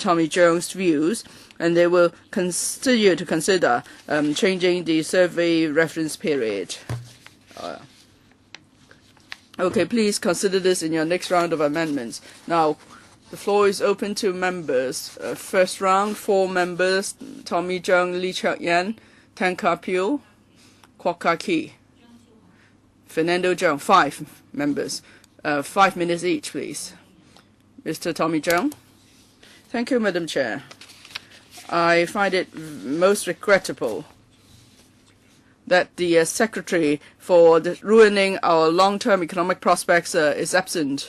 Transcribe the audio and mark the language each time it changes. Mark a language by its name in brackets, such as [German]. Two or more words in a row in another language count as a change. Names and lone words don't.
[English] Tommy Cheung's views, and they will continue to consider changing the survey reference period. Okay, please consider this in your next round of amendments. Now, the floor is open to members. First round, 4 members: Tommy Cheung, Lee Cheuk-yan, Tan Ka-Pil, Kwok-Ka-Ki, Fernando Cheung. 5 members. 5 minutes each, please. Mr. Tommy Cheung. Thank you, Madam Chair. I find it most regrettable that the secretary for ruining our long-term economic prospects is absent.